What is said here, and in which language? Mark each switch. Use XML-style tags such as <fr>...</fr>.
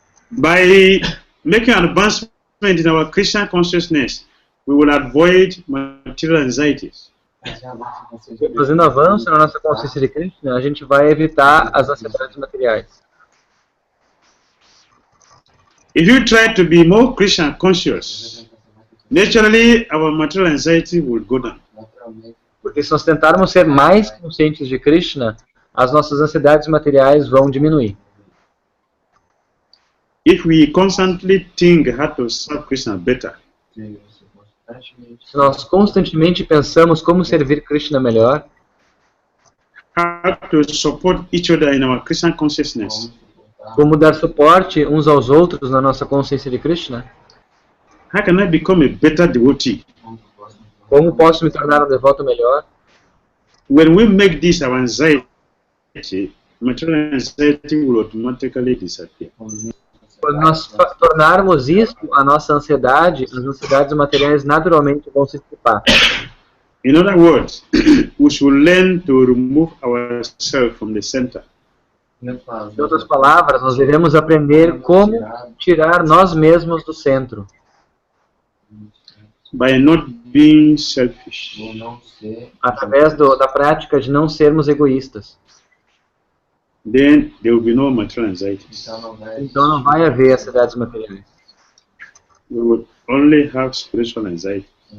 <en>By making an advancement in our Krishna consciousness, we will avoid material anxieties.</en> <pt>Fazendo avanço na nossa consciência de Krishna, a gente vai evitar as ansiedades materiais.</pt> <en>If you try to be more Krishna conscious, naturally our material anxiety will go down.</en> <pt>Porque se nós tentarmos ser mais conscientes de Krishna, as nossas ansiedades materiais vão diminuir.</pt> <en>If we constantly think how to serve Krishna better,</en> <pt>se nós constantemente pensamos como servir Krishna melhor,</pt> <en>how to support each other in our Krishna consciousness,</en> <pt>como dar suporte uns aos outros na nossa consciência de Krishna,</pt> <en>how can I become a better devotee?</en> <pt>como posso me tornar um devoto melhor?</pt> <en>When we make this our anxiety, material anxiety will automatically disappear.</en> <pt>Quando nós tornarmos isso a nossa ansiedade, as ansiedades materiais naturalmente vão se dissipar.</pt> <en>In other words, we should learn to remove ourselves from the center.</en> <pt>Em outras palavras, nós devemos aprender como tirar nós mesmos do centro.</pt> <en>By not being selfish.</en> <pt>Através da prática de não sermos egoístas.</pt> <en>Then there will be no material anxieties.</en> <pt>Então não vai haver ansiedades materiais.</pt> <en>We will only have spiritual anxiety.</en>